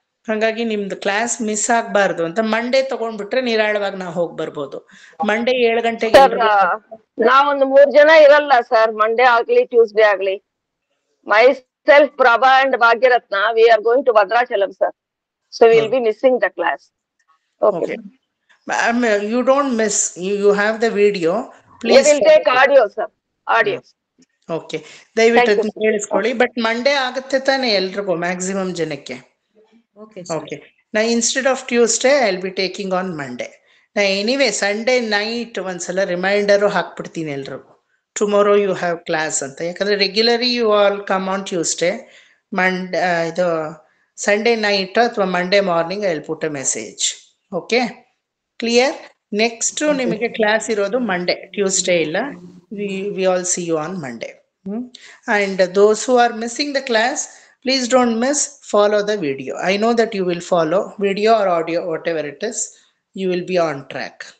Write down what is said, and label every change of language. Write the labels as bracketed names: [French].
[Kannada] ಹಾಗಾಗಿ ನಿಮ್ದು class miss ಆಗಬಾರ್ದು ಅಂತ ಮಂಡೇ ತಗೊಂಡ್ಬಿಟ್ರೆ ನಿರಾಳವಾಗಿ ನಾವು ಹೋಗಿ ಬರ್ಬೋದು. ಮಂಡೇ 7 ಗಂಟೆಗೆ ನಾವೊಂದು 3 ಜನ ಇರಲ್ಲ ಸರ್, ಮಂಡೇ ಆಗ್ಲಿ ಟ್ಯೂಸ್ಡೇ ಆಗ್ಲಿ. [English] Myself, Prabha and Bhagyaratna, we are going to Bhadrachalam sir. So will be missing the class. Okay, you don't miss, you have the video, please. We will take audio sir, audio. [Kannada] Okay, ದಯವಿಟ್ಟು ಕೇಳಿಸ್ಕೊಳ್ಳಿ. [English] but Monday [Kannada] ಆಗುತ್ತೆ ತಾನೆ ಎಲ್ರಿಗೂ, [English] Maximum ಜನಕ್ಕೆ? Okay, ನಾ instead of Tuesday I will be taking on Monday. ನಾ anyway Sunday night [Kannada] ಒಂದ್ಸಲ reminder ಹಾಕ್ಬಿಡ್ತೀನಿ ಎಲ್ರಿಗೂ, [English] Tomorrow you have class ಅಂತ. ಯಾಕಂದರೆ regularly you all come on Tuesday. ಇದು Sunday night ಅಥವಾ Monday morning I will put a message. [Kannada] Okay, clear? Next ನಿಮಗೆ class ಇರೋದು ಮಂಡೇ, ಟ್ಯೂಸ್ಡೇ ಇಲ್ಲ. [English] We all see you on Monday. And those who are missing the class, please don't miss, follow the video. I know that you will follow video or audio, whatever it is, you will be on track.